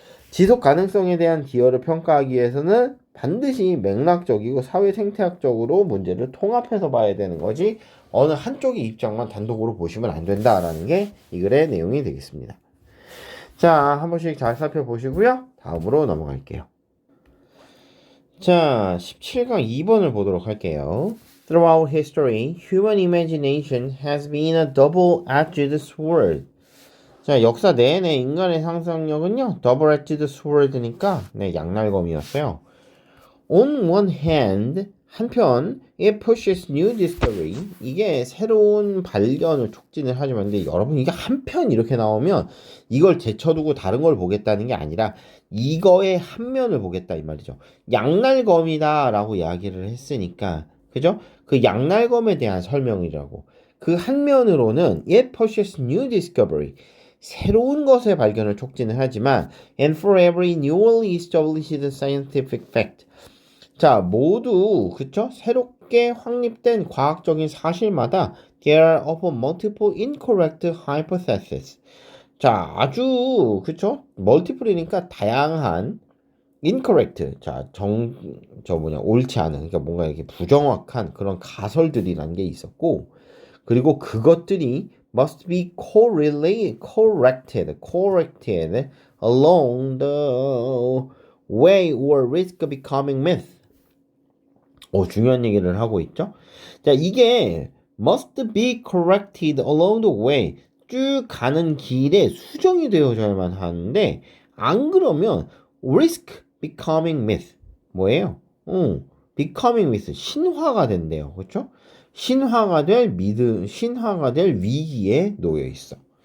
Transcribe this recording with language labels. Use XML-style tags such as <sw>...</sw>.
<ko>지속 가능성에 대한 기여를 평가하기 위해서는 반드시 맥락적이고 사회 생태학적으로 문제를 통합해서 봐야 되는 거지, 어느 한쪽의 입장만 단독으로 보시면 안 된다라는 게 이 글의 내용이 되겠습니다. 자, 한 번씩 잘 살펴보시고요. 다음으로 넘어갈게요. 자, 17강 2번을 보도록 할게요.</ko> <en>Throughout history, human imagination has been a double-edged sword.</en> <ko>자, 역사 내내 인간의 상상력은요, double-edged sword니까 양날검이었어요.</ko> <en>On one hand, 한편 it pushes new discovery.</en> <ko>이게 새로운 발견을 촉진을 하지만, 근데 여러분 이게 한편 이렇게 나오면 이걸 제쳐두고 다른 걸 보겠다는 게 아니라 이거의 한 면을 보겠다 이 말이죠. 양날검이다 라고 이야기를 했으니까, 그죠? 그 양날검에 대한 설명이라고. 그 한 면으로는</ko> <en>it pushes new discovery.</en> <ko>새로운 것의 발견을 촉진을 하지만</ko> <en>and for every newly established scientific fact.</en> <ko>자, 모두 그쵸? 새롭게 확립된 과학적인 사실마다</ko> <en>there are often multiple incorrect hypotheses.</en> <ko>자, 아주 그쵸? multiple이니까 다양한 incorrect. 자, 옳지 않은, 그러니까 뭔가 이렇게 부정확한 그런 가설들이라는 게 있었고, 그리고 그것들이</ko> <en>must be corrected along the way or risk becoming myth.</en> <ko>중요한 얘기를 하고 있죠.</ko> <en>자, 이게 must be corrected along the way.</en> <ko>쭉 가는 길에 수정이 되어져야만 하는데, 안 그러면</ko> <en>risk becoming myth.</en> <ko>뭐예요?</ko> <en>becoming myth.</en> <ko>신화가 된대요. 그렇죠? 신화가 될 위기에 놓여 있어.</ko>